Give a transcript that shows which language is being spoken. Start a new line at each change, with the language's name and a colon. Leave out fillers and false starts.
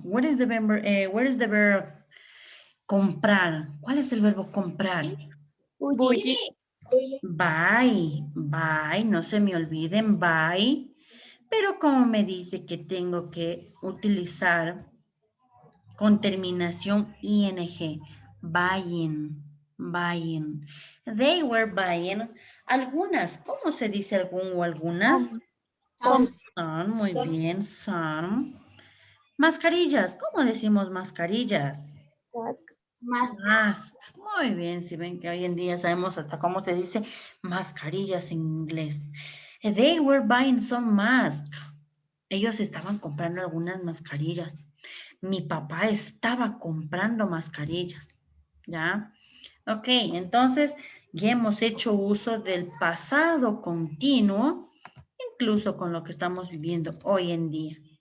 English: What is the verb, where is the verb comprar?
Spanish: ¿Cuál es el verbo comprar? Buy, no se me olviden, buy. Pero como me dice que tengo que utilizar con terminación ing, buying.
English: They were buying algunas.
Spanish: ¿Cómo se dice algún o algunas? Some, muy bien, some. Mascarillas, ¿cómo decimos mascarillas? Mask. Muy bien, si ven que hoy en día sabemos hasta cómo se dice mascarillas en inglés.
English: They were buying some masks.
Spanish: Ellos estaban comprando algunas mascarillas. Mi papá estaba comprando mascarillas. ¿Ya? Ok, entonces ya hemos hecho uso del pasado continuo, incluso con lo que estamos viviendo hoy en día.